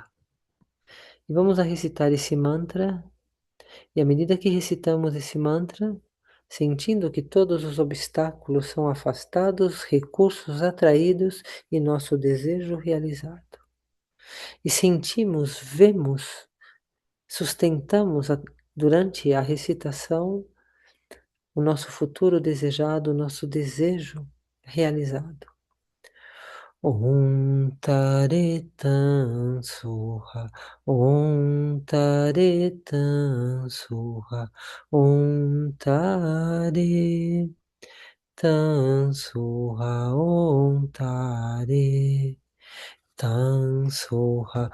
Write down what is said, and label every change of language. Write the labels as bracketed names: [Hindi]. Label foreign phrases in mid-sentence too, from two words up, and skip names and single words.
[Portuguese] E vamos a recitar esse mantra, e à medida que recitamos esse mantra, sentindo que todos os obstáculos são afastados, recursos atraídos e nosso desejo realizado. E sentimos, vemos, sustentamos durante a recitação o nosso futuro desejado, o nosso desejo realizado. [Sanskrit] Om Tare Tan Soha, Om Tare Tan Soha, Om Tare Tan Soha, Om Tare Tan Soha,